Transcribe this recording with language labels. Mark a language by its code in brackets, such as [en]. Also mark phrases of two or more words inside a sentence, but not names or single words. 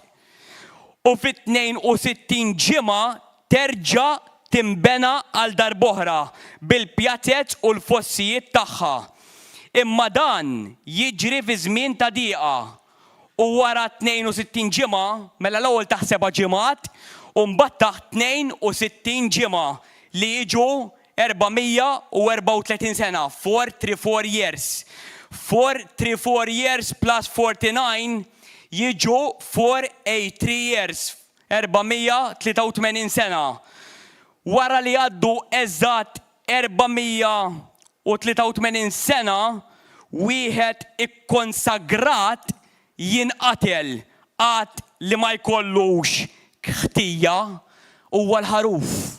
[mt] U fit-62 ġimgħa terġa' timbena għal darb'oħra bil-pjazzett u l-fossijiet tagħha. Imma dan jiġri fi żmien ta' dieqa. U wara 62 ġimgħa, mela l-ewwel taħt 7 ġimgħat, u mbagħad taħt 62 ġimgħa li jiġu 434 sena, 434 years. [en] 434 years plus 49 jiġu 483 years, 483 sena. [mt] Wara li għaddu eżatt 483 sena, wieħed ikkonsagrat jinqatel qatt li ma jkollux ħtija huwa l-ħaruf.